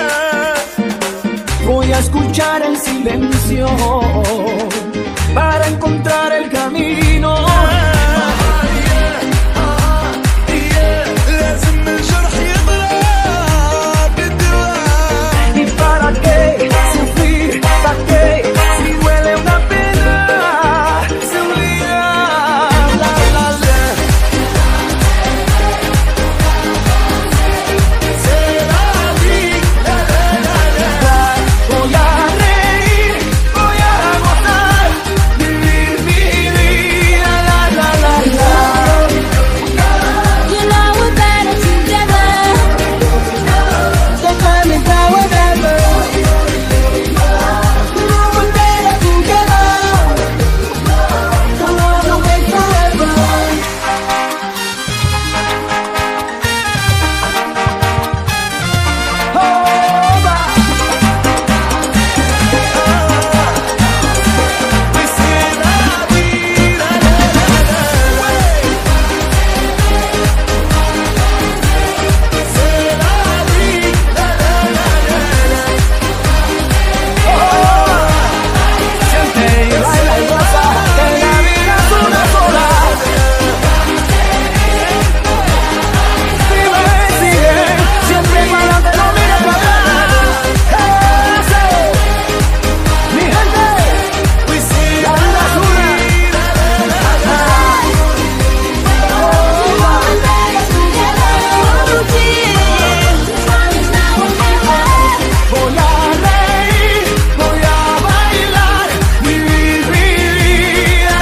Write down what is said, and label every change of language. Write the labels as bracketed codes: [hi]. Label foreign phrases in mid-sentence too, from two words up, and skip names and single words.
[es] Voy a escuchar el silencio para encontrar el camino. [ar] لازم الجرح يضرب بالدواء. [es] ¿Y para qué sufrir? ¿Para qué? Si duele una pena, se olvida. Voy a reír, voy a gozar, vivir mi vida. [en] You know we're better together. Don't let me down whenever. You know we're better together. Don't wanna wait forever. We say [es] la vida, Siente y baila y goza, que la vida es una sola. Vive, sigue, siempre para adelante, no mires para atrás. Eso. Mi gente, [en] we say [es] la vida es una. Voy a reír, voy a bailar, vivir mi vida.